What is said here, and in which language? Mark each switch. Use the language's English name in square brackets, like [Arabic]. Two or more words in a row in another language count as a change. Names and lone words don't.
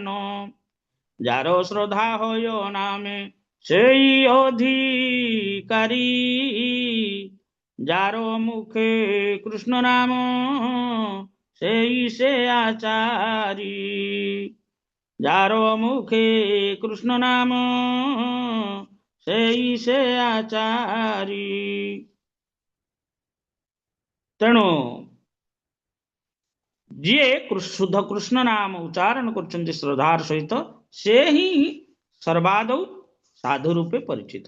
[Bangla] যার শ্রদ্ধা হয় নামে সেই অধিকারী, যার মুখে কৃষ্ণ নাম সেই সে আচারী। যার মুখে কৃষ্ণ নাম সেই সে আচারী। [Odia] ତେଣୁ ଯିଏ ଶୁଦ୍ଧ କୃଷ୍ଣ ନାମ ଉଚ୍ଚାରଣ କରୁଛନ୍ତି ଶ୍ରଦ୍ଧାର ସହିତ, ସେ ହିଁ ସର୍ବାଦୌ ସାଧୁ ରୂପେ ପରିଚିତ।